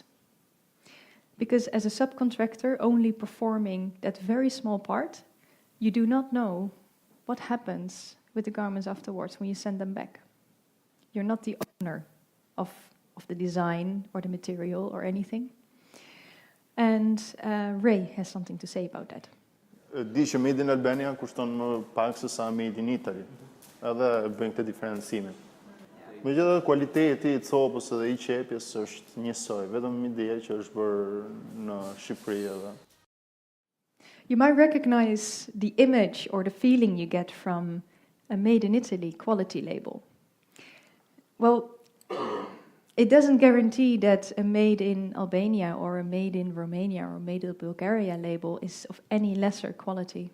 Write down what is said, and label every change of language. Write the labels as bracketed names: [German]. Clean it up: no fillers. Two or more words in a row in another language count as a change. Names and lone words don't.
[English] Because as a subcontractor only performing that very small part, you do not know what happens with the garments afterwards when you send them back. You're not the owner of the design or the material or anything. And Ray has something to say about that. [Albanian] Di që [English] Made in Albania [Albanian] kushton më pak se sa [English] Made in Italy. [Albanian] Edhe bën këtë diferencimin. Megjithatë kualiteti I copës edhe I qepjes është njësoj, vetëm ideja që është bërë në Shqipëri edhe. [English] You might recognize the image or the feeling you get from a Made in Italy quality label. Well, it doesn't guarantee that a Made in Albania or a Made in Romania or Made in Bulgaria label is of any lesser quality.